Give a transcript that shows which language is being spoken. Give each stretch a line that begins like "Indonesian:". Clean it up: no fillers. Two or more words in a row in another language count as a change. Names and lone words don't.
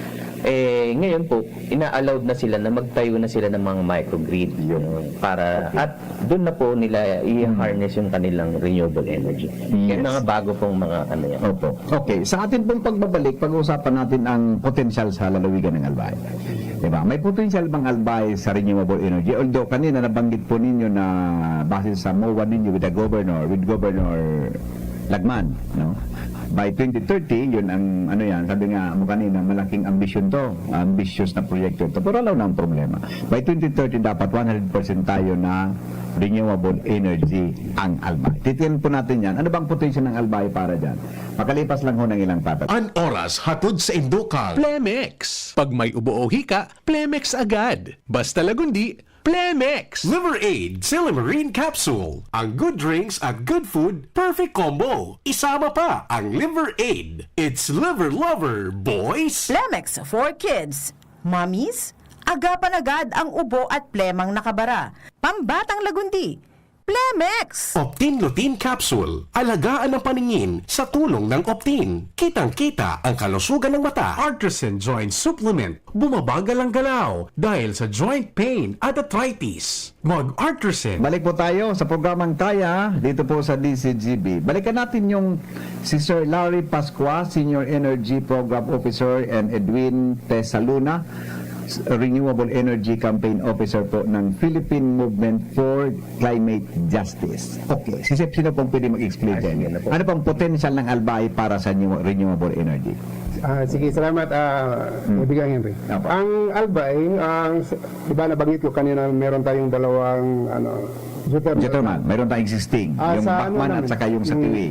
Filipino: Ngayon po ina-allowed na sila na magtayo na sila ng mga microgrid para at doon na po nila i-harness yung kanilang
English: renewable energy.
Filipino: Yung mga bago pong mga ano yan. Opo. Okay, sa atin pong pagbabalik, pag-uusapan natin ang potensyal sa lalawigan ng Albay. Diba? May potensyal bang Albay sa
English: renewable energy?
Filipino: Although kanina nabanggit po ninyo na base sa MOA ninyo with Governor Lagman, no?
English: By 2030,
Filipino: yun ang ano yan, sabi nga mo kanina, malaking ambisyon to, ambitious na proyekto to. Pero alam na ang problema.
English: By 2030,
Filipino: dapat 100% tayo na
English: renewable energy
Filipino: ang Albay. Titingnan po natin yan. Ano bang potential ng Albay para dyan? Makalipas lang ho ng ilang patat.
Bikol: An oras hatod sa Indokal.
Filipino: Plemex. Pag may ubo o hika, Plemex agad. Basta lagundi, Plemex. Liver Aid Silimarine Capsule. Ang
English: good drinks
Filipino: at
English: good food, perfect combo.
Filipino: Isama pa ang Liver Aid.
English: It's liver lover, boys! Plemex for kids.
Filipino: Mommies, agapan agad ang ubo at plemang nakabara. Pambatang lagundi. Plemex! Optin Lutein Capsule. Alagaan ang paningin sa tulong ng Optin. Kitang-kita ang kalusugan ng mata. Artisan Joint Supplement. Bumabagal ang galaw dahil sa
English: joint pain
Filipino: at arthritis. Mag-Artisan. Balik po tayo sa programang Kaya dito po sa DCGB. Balikan natin yung si Sir Larry Pascua,
English: Senior Energy Program Officer, and Edwin Tesaluna, Renewable Energy Campaign Officer
Filipino: po ng
English: Philippine Movement for Climate Justice.
Filipino: Okay, si Sep, sino pong pwede mag-explain din? sige na po. Ano pong potential ng Albay para sa
English: renewable energy?
Filipino: Sige, salamat, Bigang Henry. Apo. Ang Albay, diba nabanggit ko kanina, meron tayong dalawang Gentleman, mayroon tayong existing. Yung Bacman at saka yung sa Tiwi.